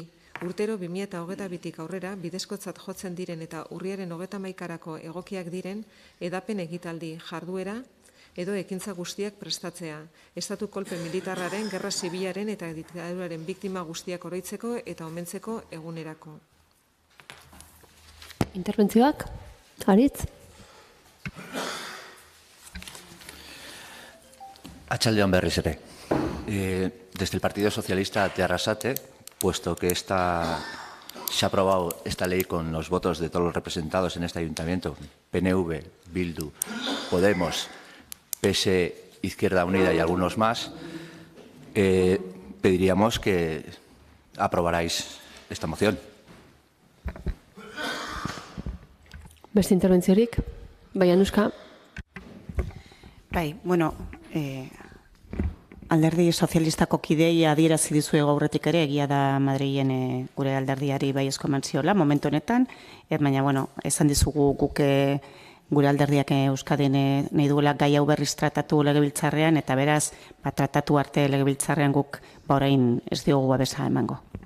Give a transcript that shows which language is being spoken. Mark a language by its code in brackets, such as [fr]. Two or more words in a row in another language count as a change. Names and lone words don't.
[eu] Urtero 2022tik aurrera bidezkotzat jotzen diren eta urriaren 31karako egokiak diren edapen egitaldi, jarduera edo ekintza guztiak prestatzea, estatu kolpe militarraren, gerra zibilaren eta diktaduraren biktima guztiak oroitzeko eta omentzeko egunerako. Interbentzioak? Aritz? Atxaldeon berriz ere. [es] Desde el Partido Socialista de Arrasate, puesto que se ha aprobado esta ley con los votos de todos los representados en este ayuntamiento, PNV, Bildu, Podemos, PSE, Izquierda Unida y algunos más, pediríamos que aprobarais esta moción. [eu] Beste interbentziorik? Bai, Anuska? Bai, bueno, alderdi sozialistako kidei adierazi dizuegu aurretik ere, egia da Madrilen gure alderdiari baiezko eman ziola momentu honetan, baina, bueno, esan dizugu guk gure alderdiak Euskadin nahi duela gai hau berriz tratatu legebiltzarrean, eta beraz, tratatu arte legebiltzarrean guk orain ez diogu babesa emango.